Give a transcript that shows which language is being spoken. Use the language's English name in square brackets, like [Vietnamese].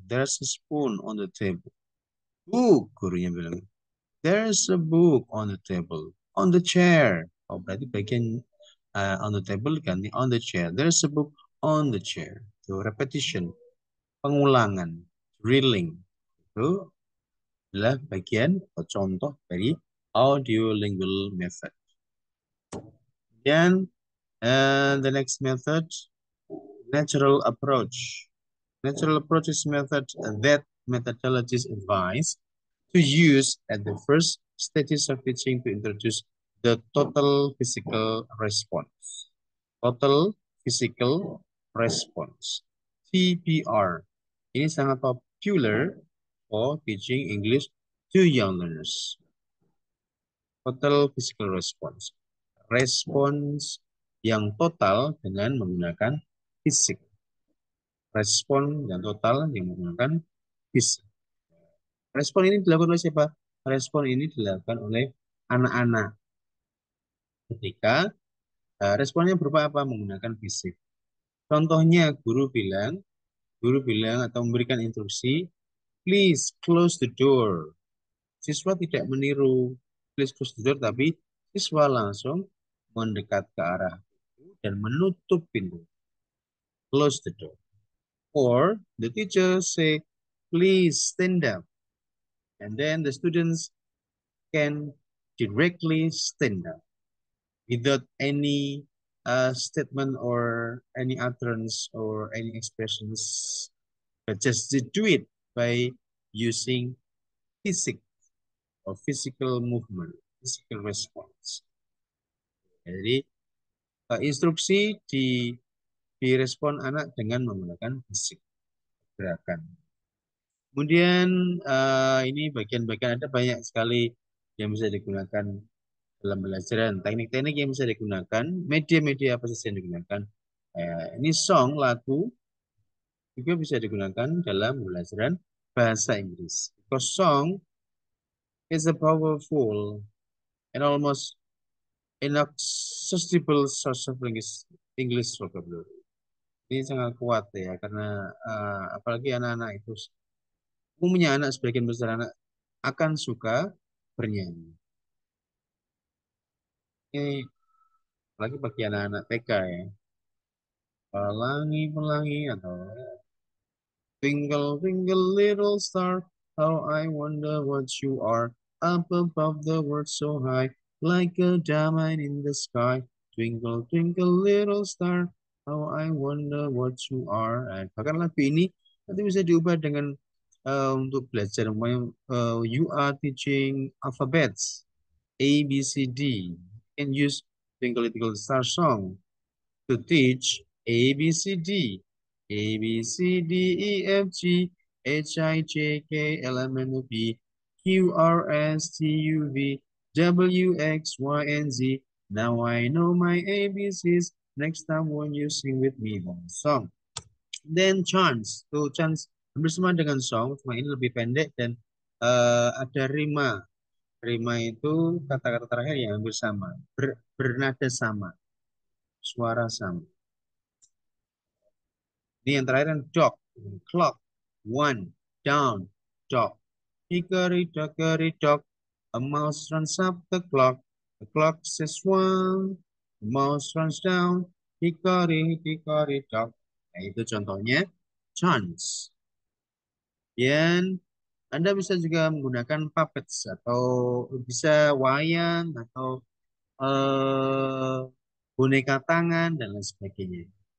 [English] There's a spoon on the table. Book, [Indonesian] gurunya bilang. [English] There's a book on the table. On the chair. [Indonesian] Oh, berarti bagian [English] on the table [Indonesian] ganti [English] on the chair. There's a book on the chair. So, repetition. [Indonesian] Pengulangan. [English] Drilling. [Indonesian] Itu adalah bagian atau contoh dari audiolingual method. Dan [English] the next method, natural approach. Natural approach is method that methodologists advise to use at the first stages of teaching to introduce the total physical response. Total physical response. TPR. [Indonesian] Ini sangat [English] popular for teaching English to young learners. Total physical response. [Indonesian] Respons yang total dengan menggunakan fisik. Respon yang total yang menggunakan fisik. Respon ini dilakukan oleh siapa? Respon ini dilakukan oleh anak-anak. Ketika responnya berupa apa? Menggunakan fisik. Contohnya guru bilang atau memberikan instruksi, [English] please close the door. [Indonesian] Siswa tidak meniru [English] please close the door, [Indonesian] tapi siswa langsung mendekat ke arah pintu dan menutup pintu. [English] Close the door. Or the teacher say, please stand up. And then the students can directly stand up without any statement or any utterance or any expressions, but just to do it by using physics or physical movement, physical response. [Indonesian] Jadi instruksi direspon anak dengan menggunakan fisik gerakan. Kemudian ini bagian-bagian ada banyak sekali yang bisa digunakan dalam pembelajaran. Teknik-teknik yang bisa digunakan, media-media apa saja yang digunakan. Ini song, lagu, juga bisa digunakan dalam pembelajaran bahasa Inggris. [English] Because song is a powerful and almost inaccessible source of English vocabulary. [Indonesian] Ini sangat kuat ya, karena apalagi anak-anak itu, umumnya anak sebagian besar anak akan suka bernyanyi. Ini apalagi bagi anak-anak TK ya. Pelangi-pelangi atau [English] twinkle, twinkle, little star, how I wonder what you are. Up above the world so high, like a diamond in the sky. Twinkle, twinkle, little star, how I wonder what you are. [Indonesian] Bahkan lagu ini nanti bisa diubah dengan untuk belajar. [English] You are teaching alphabets, A, B, C, D. You can use Twinkle, Twinkle, Star song to teach A, B, C, D. A, B, C, D, E, F, G, H, I, J, K, L, M, N, O, P, Q, R, S, T, U, V, W, X, Y, and Z. Now I know my ABCs. Next time when you sing with me the song. Then chants. [Indonesian] Tuh chants hampir sama dengan song, cuma ini lebih pendek dan ada rima. Rima itu kata-kata terakhir yang hampir sama. Bernada sama. Suara sama. Ini yang terakhir yang dog, clock, one, down, dog. [English] Hickory dock, a mouse runs up the clock says one, the mouse runs down, hickory dock. [Indonesian] Nah, itu contohnya chants. Dan Anda bisa juga menggunakan puppets atau bisa wayang atau eh, boneka tangan dan lain sebagainya.